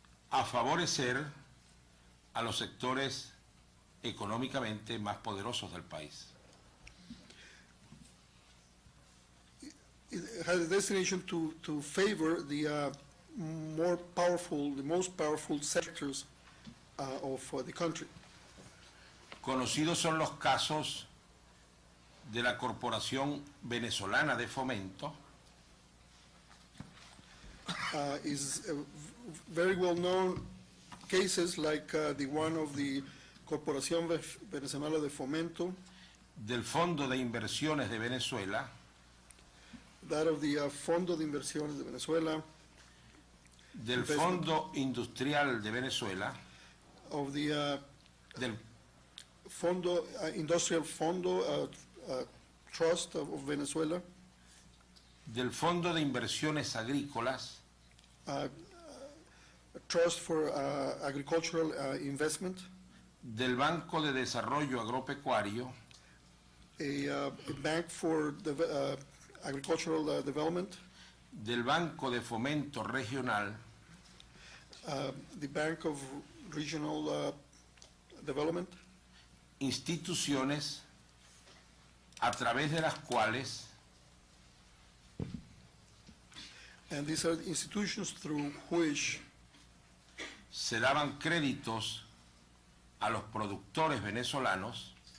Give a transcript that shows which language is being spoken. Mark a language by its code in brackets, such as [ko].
[es] a favorecer a los sectores económicamente más poderosos del país. [en] It had a destination to favor the most powerful sectors of the country. [es] Conocidos son los casos de la Corporación Venezolana de Fomento, [en] Is very well known cases like the one of the Corporación Venezolana de Fomento, [es] del Fondo de Inversiones de Venezuela, [en] that of the Fondo de Inversiones de Venezuela, [es] del Fondo Industrial de Venezuela, [en] of the [es] del [en] Fondo Industrial Fondo Trust of Venezuela, [es] del Fondo de Inversiones Agrícolas, [en] Trust for Agricultural Investment, [es] del Banco de Desarrollo Agropecuario, [en] a bank for agricultural development, [es] del Banco de Fomento Regional, [en] the Bank of Regional Development, [es] instituciones a través de las cuales [en] and these are institutions through which [es] se daban créditos a los productores venezolanos